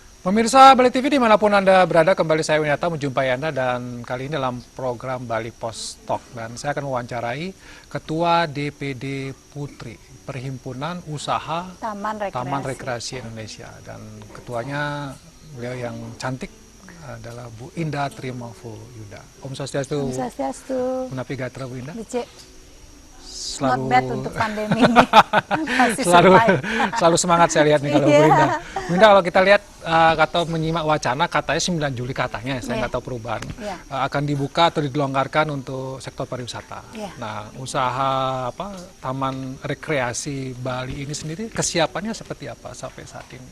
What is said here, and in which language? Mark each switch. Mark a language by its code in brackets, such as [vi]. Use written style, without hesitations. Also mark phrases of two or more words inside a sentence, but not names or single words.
[id] Pemirsa Bali TV dimanapun Anda berada, kembali saya Winata menjumpai Anda dan kali ini dalam program Bali Post Talk. Dan saya akan mewawancarai Ketua DPD Putri, Perhimpunan Usaha Taman Rekreasi Indonesia. Dan ketuanya beliau yang cantik adalah Bu Indah Trimafu Yuda. [ban] Om Swastiastu. Om Swastiastu. Menapi gatra Bu Indah. [id] Selalu [en] not bad [id] untuk pandemi ini. Masih selalu semangat saya lihat nih kalau Bu Indah. Bu Indah, kalau kita lihat atau menyimak wacana katanya 9 Juli katanya, saya nggak tahu perubahan, akan dibuka atau dilonggarkan untuk sektor pariwisata. Nah, usaha Taman Rekreasi Bali ini sendiri kesiapannya seperti apa sampai saat ini?